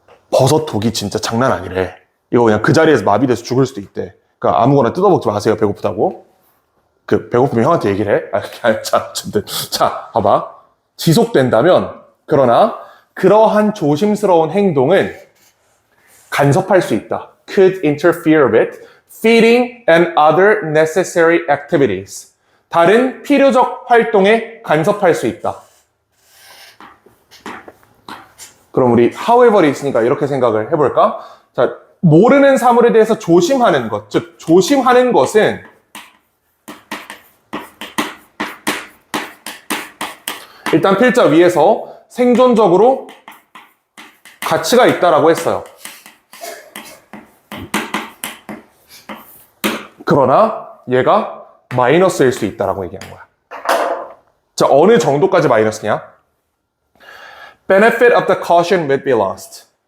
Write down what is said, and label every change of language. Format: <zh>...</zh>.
<ko>버섯 독이 진짜 장난 아니래. 이거 그냥 그 자리에서 마비돼서 죽을 수도 있대. 그러니까 아무거나 뜯어먹지 마세요, 배고프다고. 배고프면 형한테 얘기를 해. 자, 봐봐. 지속된다면, 그러나, 그러한 조심스러운 행동은 간섭할 수 있다.</ko> <en>Could interfere with feeding and other necessary activities.</en> <ko>다른 필요적 활동에 간섭할 수 있다. 그럼 우리 however이 있으니까 이렇게 생각을 해볼까? 자, 모르는 사물에 대해서 조심하는 것. 즉, 조심하는 것은 일단 필자 위에서 생존적으로 가치가 있다라고 했어요. 그러나 얘가 마이너스일 수 있다라고 얘기한 거야. 자, 어느 정도까지 마이너스냐?</ko> <en>Benefit of the caution would be lost.</en>